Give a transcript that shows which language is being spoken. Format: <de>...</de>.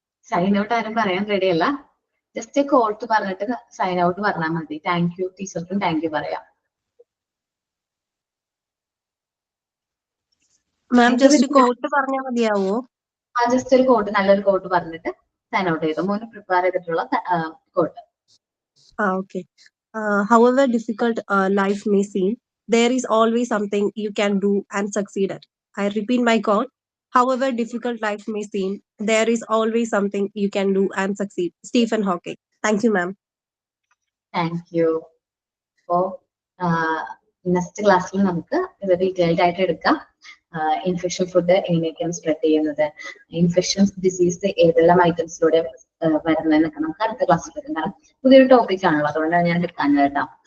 <ml>Sign out ആരും പറയാൻ റെഡിയല്ല. Just coat പറഞ്ഞിട്ട് സൈൻ ഔട്ട് പറഞ്ഞാൽ മതി. താങ്ക് യു ടീച്ചർക്കും താങ്ക് യു പറയാം. ജസ്റ്റ് കോട്ട് പറഞ്ഞാൽ മതിയാവോ? ജസ്റ്റ് ഒരു കോട്ട്, നല്ലൊരു കോട്ട് പറഞ്ഞിട്ട് സൈൻ ഔട്ട് ചെയ്തു. മോന് പ്രിപ്പയർ ചെയ്തിട്ടുള്ള coat.</ml> <en>Okay. However difficult life may seem, there is always something you can do and succeed at. I repeat my quote. However difficult life may seem, there is always something you can do and succeed. Stephen Hawking. Thank you, ma'am. Thank you.</en> <ml>അപ്പോ next ക്ലാസ്സിൽ നമുക്ക് ഇത് detailed ആയിട്ട് എടുക്കാം. Infection food എങ്ങനെയൊക്കെയാണ് spread ചെയ്യുന്നത്, infection disease ഏതെല്ലാം ഐറ്റംസിലൂടെ വരുന്നതെന്നൊക്കെ നമുക്ക് അടുത്ത ക്ലാസ്സിൽ എടുക്കാം. കാരണം പുതിയൊരു ടോപ്പിക് ആണല്ലോ, അതുകൊണ്ടാണ് ഞാൻ എടുക്കാൻ കേട്ടോ.</ml>